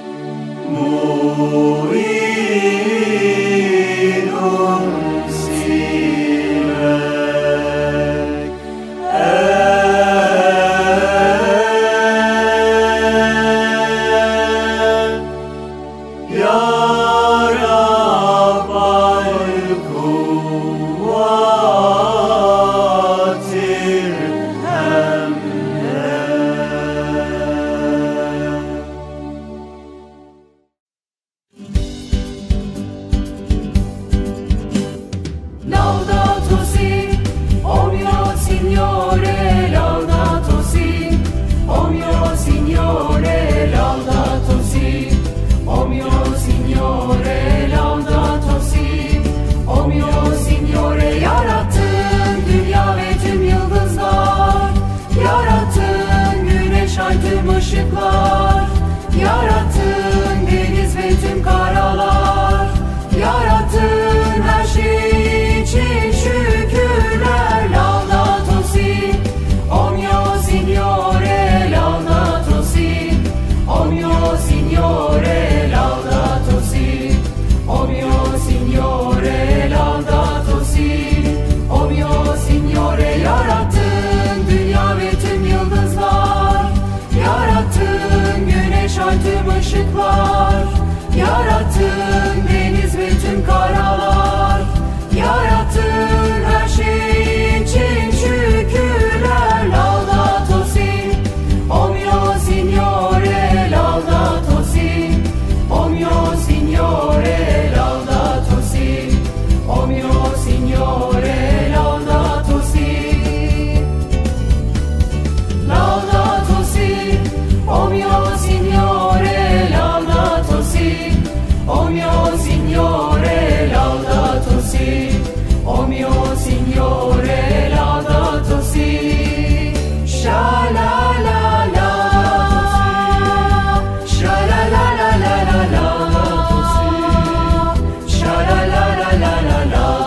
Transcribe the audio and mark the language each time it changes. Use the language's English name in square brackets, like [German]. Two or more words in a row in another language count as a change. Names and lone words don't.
[Arabic] معين سواك يا رب القوات [Italian] Laudato si, o mio Signore, laudato si, o mio Signore, laudato si, o mio Signore, laudato si, o mio Signore, [Turkish] yarattın dünya ve tüm yıldızlar, yarattın güneş ay tüm ışıklar, yarattın deniz ve tüm karalar, yarattın her şey için şükürler. [Italian] Laudato si, o mio Signore, laudato si, o mio Signore, laudato si, o mio Signore, laudato si, o mio Signore, [Turkish] yarattın dünya ve tüm yıldızlar, yarattın güneş ay tüm ışıklar, yarattın deniz ve tüm karalar, yarattın her şey için şükürler. [Italian] Laudato si, o mio Signore, laudato si, o mio Signore, laudato si, o mio Signore, laudato si. Laudato si, o mio Signore, laudato si, o mio Signore, laudato si, o mio Signore, laudato si. Sha la la la, sha la la la la la la, sha la la la la la la,